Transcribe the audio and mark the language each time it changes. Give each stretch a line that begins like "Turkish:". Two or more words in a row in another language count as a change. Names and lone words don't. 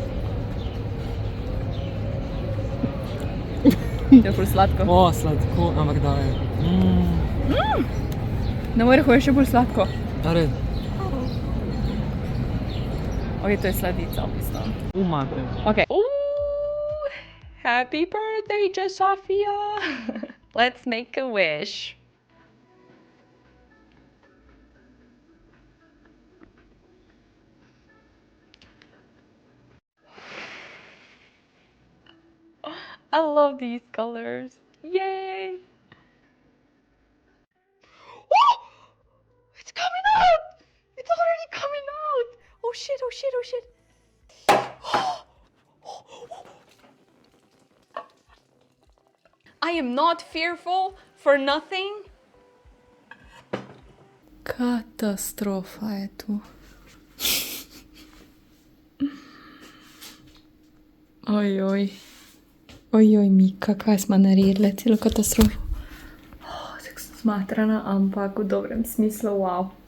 Slovenian: Je ful sladko. O, sladko, ampak da je. Na mojem je še bolj sladko. Red. Ok, to je sladica v bistvu. Umate.
English: Ok. Happy birthday, Sofia! Let's make a wish. I love these colors. Yay! Oh! It's coming out! It's already coming out! Oh shit, oh shit, oh shit. I am not fearful for nothing.
Slovenian: Katastrofa je tu. Ojoj. Ojoj, Mika, kaj smo naredili, celo katastrofo. Tako sem smatrana, ampak v dobrem smislu, wow.